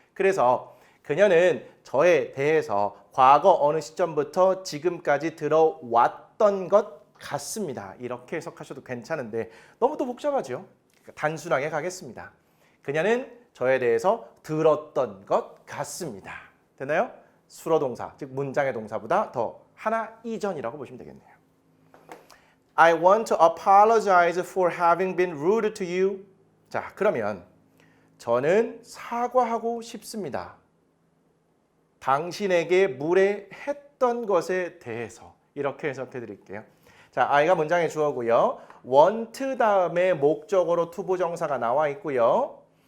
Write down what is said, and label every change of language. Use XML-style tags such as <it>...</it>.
<ko>그래서 그녀는 저에 대해서 과거 어느 시점부터 지금까지 들어왔던 것 같습니다. 이렇게 해석하셔도 괜찮은데 너무 또 복잡하죠. 단순하게 가겠습니다. 그녀는 저에 대해서 들었던 것 같습니다. 됐나요? 수로동사, 즉 문장의 동사보다 더 하나 이전이라고 보시면 되겠네요.</ko> <en>I want to apologize for having been rude to you.</en> <ko>자, 그러면 저는 사과하고 싶습니다. 당신에게 무례했던 것에 대해서 이렇게 해석해 드릴게요. 자, I가 문장의 주어고요. want 다음에 목적어로 투부정사가 나와 있고요.</ko>